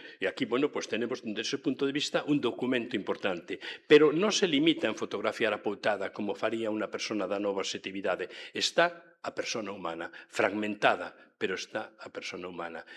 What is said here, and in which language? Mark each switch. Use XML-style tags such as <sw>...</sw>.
<es>E aquí, bueno, pues tenemos, desde ese punto de vista, un documento importante.</es> <gl>Pero non se limita en fotografiar a poutada como faría unha persona da nova objetividade. Está a persona humana, fragmentada, pero está a persona humana.</gl>